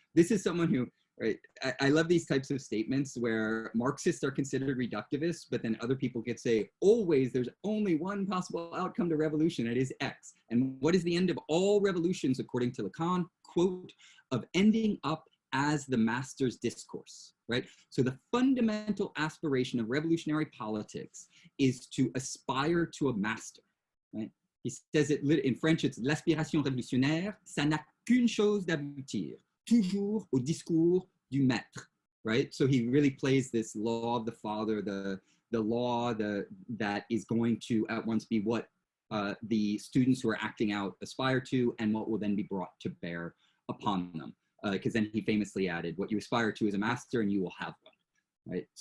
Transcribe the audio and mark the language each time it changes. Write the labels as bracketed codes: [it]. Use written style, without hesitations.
[en] This is someone who, right, I love these types of statements where Marxists are considered reductivists, but then other people could say, always there's only one possible outcome to revolution, it is X. And what is the end of all revolutions, according to Lacan? Quote, of ending up as the master's discourse, right? So the fundamental aspiration of revolutionary politics is to aspire to a master, right? He says it in French, it's [fr] l'aspiration révolutionnaire, ça n'a qu'une chose d'aboutir, toujours au discours du maître, [en] right? So he really plays this law of the father, the law that is going to at once be what the students who are acting out aspire to and what will then be brought to bear upon them. Because then he famously added, what you aspire to is a master and you will have one, right?